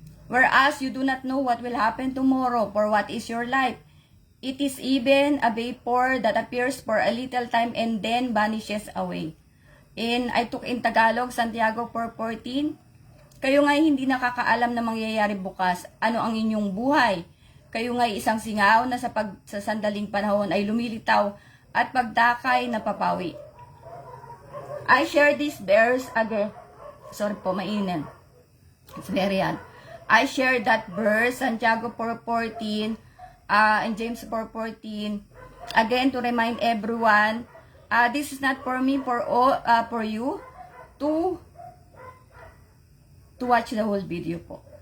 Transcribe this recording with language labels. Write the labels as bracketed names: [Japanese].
[English] Whereas you do not know what will happen tomorrow, for what is your life? It is even a vapor that appears for a little time and then vanishes away. I took in Tagalog, Santiago 4:14. [Filipino] Kayo nga'y hindi nakakaalam na mangyayari bukas. Ano ang inyong buhay? Kayo nga'y isang singaw na sa sandaling panahon ay lumilitaw at pagdakay na papawi. [English] I share this verse again. Sorry po, [Filipino] mainit. [English] It's very hot. I share that verse, Santiago 4:14, in James 4:14. Again, to remind everyone, this is not for me, for you to watch the whole video po.